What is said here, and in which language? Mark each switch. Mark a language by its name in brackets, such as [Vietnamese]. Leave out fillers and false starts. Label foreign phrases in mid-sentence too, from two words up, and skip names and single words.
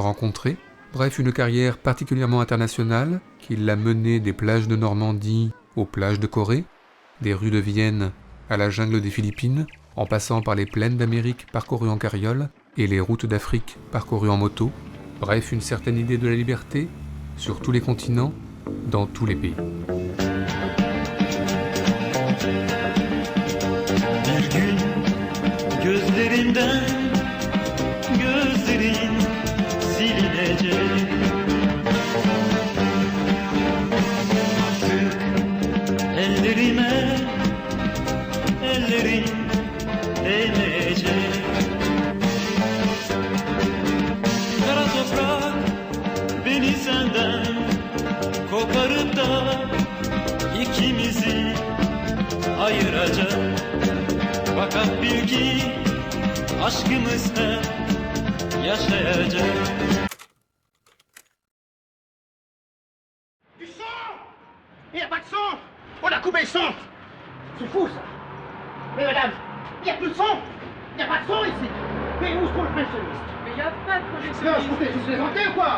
[French] rencontrés, bref une carrière particulièrement internationale qui l'a menée des plages de Normandie aux plages de Corée, des rues de Vienne à la jungle des Philippines, en passant par les plaines d'Amérique parcourues en carriole et les routes d'Afrique parcourues en moto, bref une certaine idée de la liberté, sur tous les continents, dans tous les pays. [Turkish] Gözlerinden gözlerin silinecek Artık ellerime ellerin değmeyecek Kara toprak beni senden koparıp da ikimizi ayıracak Fakat bil ki aşkımız hep yaşayacak. [French] Du sang! Il n'y a pas de sang! On a coupé le sang! C'est fou ça! Mais madame, il n'y a plus de sang! Il n'y a pas de sang ici! Mais où est-ce qu'on le projectionniste? Mais y a pas de projectionniste. Non, je vous plaisantais ou quoi?